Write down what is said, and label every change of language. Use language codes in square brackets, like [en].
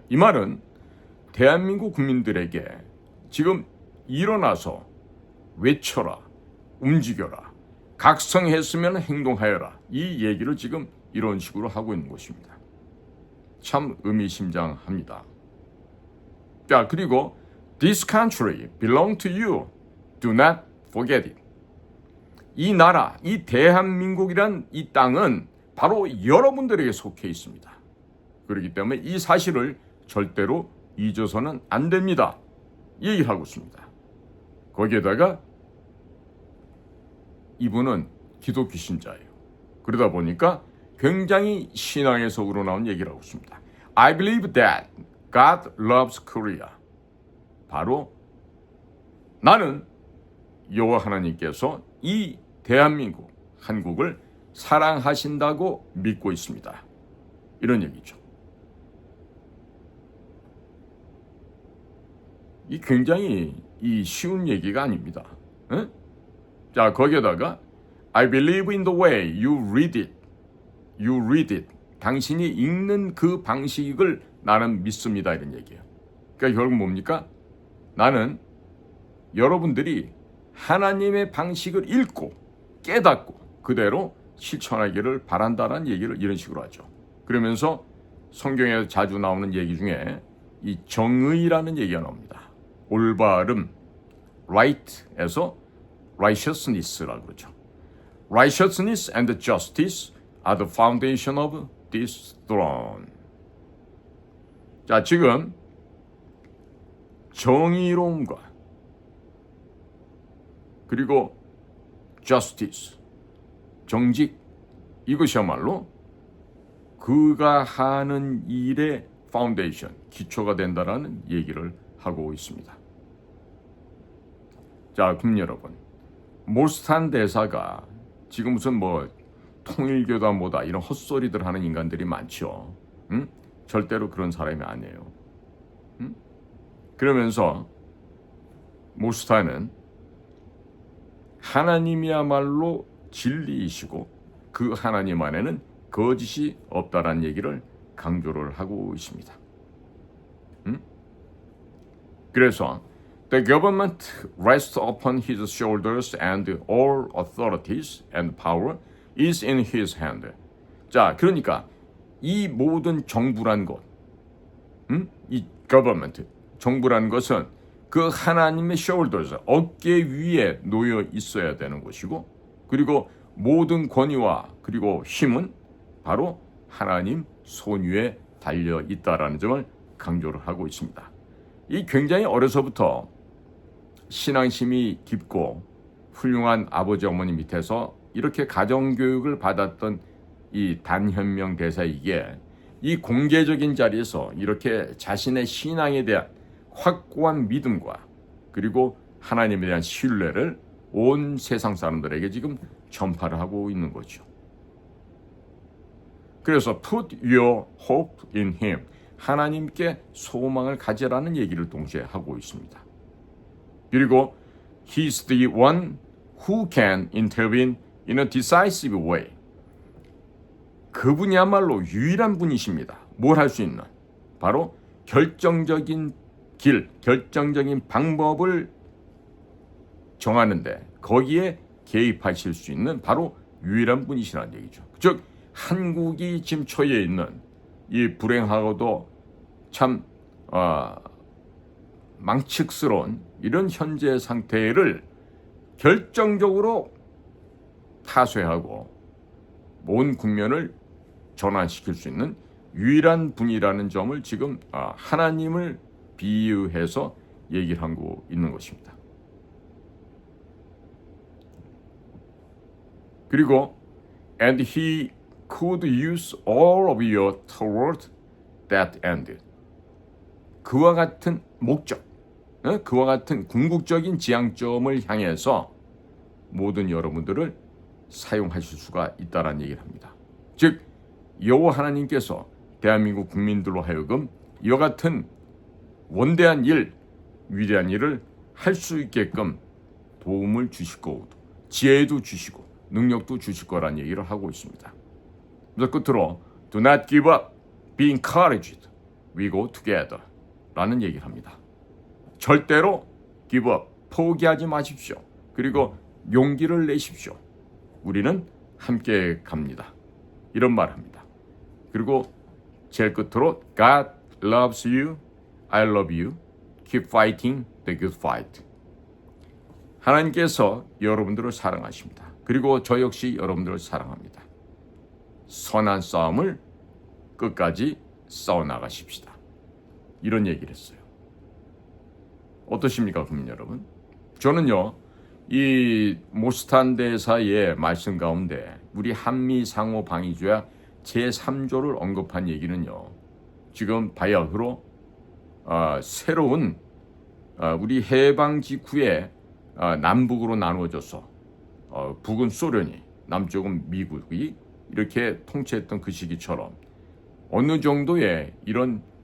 [ko] 이 말은 대한민국 국민들에게 지금 일어나서 외쳐라, 움직여라, 각성했으면 행동하여라 이 얘기를 지금 이런 식으로 하고 있는 것입니다. 참 의미심장합니다. 자, 그리고 [en] This country belongs to you. Do not forget it. [ko] 이 나라, 이 대한민국이란 이 땅은 바로 여러분들에게 속해 있습니다. 그렇기 때문에 이 사실을 절대로 잊어서는 안 됩니다. 얘기를 하고 있습니다. 거기에다가 이분은 기독교 신자예요. 그러다 보니까 굉장히 신앙에서 우러나온 얘기를 하고 있습니다. [en] I believe that God loves Korea. [ko] 바로 나는 여호와 하나님께서 이 대한민국, 한국을 사랑하신다고 믿고 있습니다. 이런 얘기죠. 이 굉장히 쉬운 얘기가 아닙니다. 에? 자, 거기에다가 [en] I believe in the way you read it. You read it. [ko] 당신이 읽는 그 방식을 나는 믿습니다. 이런 얘기예요. 그러니까 결국 뭡니까? 나는 여러분들이 하나님의 방식을 읽고 깨닫고 그대로 실천하기를 바란다는 얘기를 이런 식으로 하죠. 그러면서 성경에 자주 나오는 얘기 중에 이 정의라는 얘기가 나옵니다. 올바름, right에서 righteousness라고 그러죠. [en] Righteousness and justice are the foundation of this throne. [ko] 자, 지금 정의로움과 그리고 justice, 정직, 이것이야말로 그가 하는 일의 파운데이션, 기초가 된다라는 얘기를 하고 있습니다. 자, 그럼 여러분, 몰스탄 대사가 지금 무슨 뭐 통일교다 뭐다 이런 헛소리들 하는 인간들이 많죠. 응? 절대로 그런 사람이 아니에요. 응? 그러면서 몰스탄은 하나님이야말로 진리이시고 그 하나님 안에는 거짓이 없다라는 얘기를 강조를 하고 있습니다. 그래서 [en] The government rests upon his shoulders and all authorities and power is in his hand. [ko] 자, 그러니까 이 모든 정부란 것, 이 government, 정부란 것은 그 하나님의 shoulders, 어깨 위에 놓여 있어야 되는 것이고, 그리고 모든 권위와 그리고 힘은 바로 하나님 손 위에 달려 있다라는 점을 강조를 하고 있습니다. 이 굉장히 어려서부터 신앙심이 깊고 훌륭한 아버지 어머니 밑에서 이렇게 가정교육을 받았던 이 단현명 대사에게 이 공개적인 자리에서 이렇게 자신의 신앙에 대한 확고한 믿음과 그리고 하나님에 대한 신뢰를 온 세상 사람들에게 지금 전파를 하고 있는 거죠. 그래서 [en] put your hope in him. [ko] 하나님께 소망을 가지라는 얘기를 동시에 하고 있습니다. [en] 그리고 he's the one who can intervene in a decisive way. [ko] 그분이야말로 유일한 분이십니다. 뭘 할 수 있는? 바로 결정적인 길, 결정적인 방법을 정하는데 거기에 개입하실 수 있는 바로 유일한 분이시라는 얘기죠. 즉 한국이 지금 처해 있는 이 불행하고도 참 망측스러운 이런 현재 상태를 결정적으로 타쇠하고 온 국면을 전환시킬 수 있는 유일한 분이라는 점을 지금 하나님을 비유해서 얘기를 하고 있는 것입니다. 그리고 [en] and he could use all of you toward that end. [ko] 그와 같은 목적, 그와 같은 궁극적인 지향점을 향해서 모든 여러분들을 사용하실 수가 있다는 얘기를 합니다. 즉 여호와 하나님께서 대한민국 국민들로 하여금 이와 같은 원대한 일, 위대한 일을 할 수 있게끔 도움을 주실 거고 지혜도 주시고 능력도 주실 거란 얘기를 하고 있습니다. 그래서 끝으로 [en] Do not give up, be encouraged, we go together [ko] 라는 얘기를 합니다. 절대로 [en] give up, [ko] 포기하지 마십시오. 그리고 용기를 내십시오. 우리는 함께 갑니다. 이런 말 합니다. 그리고 제일 끝으로 [en] God loves you, I love you, keep fighting the good fight. [ko] 하나님께서 여러분들을 사랑하십니다. 그리고 저 역시 여러분들을 사랑합니다. 선한 싸움을 끝까지 싸워나가십시다. 이런 얘기를 했어요. 어떠십니까, 국민 여러분? 저는요, 이 모스탄 대사의 말씀 가운데 우리 한미 상호 방위조약 제3조를 언급한 얘기는요, 지금 바야흐로 새로운 우리 해방 직후에 남북으로 나누어져서 북은 소련이, 남쪽은 미국이 이렇게 통치했던 그 시기처럼 어느 정도의 이런